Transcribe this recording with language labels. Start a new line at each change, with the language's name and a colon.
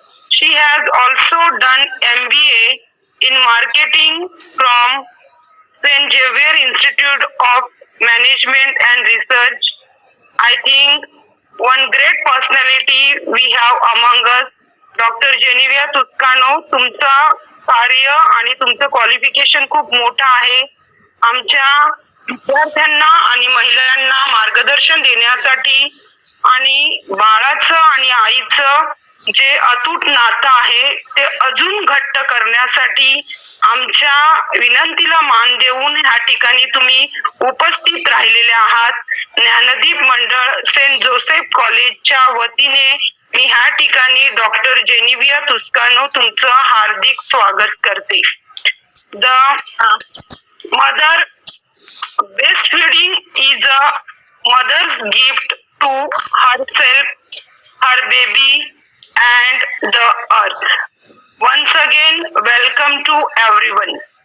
English: She has also done MBA in marketing from St. Xavier Institute of Management and Research. I think one great personality we have among us, doctor Genevia Tuscano.
Marathi: तुमचं कार्य आणि तुमचं qualification खूप मोठं आहे. आमच्या विद्यार्थ्यांना आणि महिलांना मार्गदर्शन देण्यासाठी आणि बाळाचं आणि आईचं जे अतूट नातं आहे ते अजून घट्ट करण्यासाठी आमच्या विनंतीला मान देऊन ह्या ठिकाणी तुम्ही उपस्थित राहिलेले आहात. ज्ञानदीप मंडळ सेंट जोसेफ कॉलेजच्या वतीने मी ह्या ठिकाणी डॉक्टर जेनिविया तुस्कानो तुमचं हार्दिक स्वागत करते.
English: The mother breastfeeding is a mother's gift to herself, her baby, and the earth. Once again, welcome to everyone.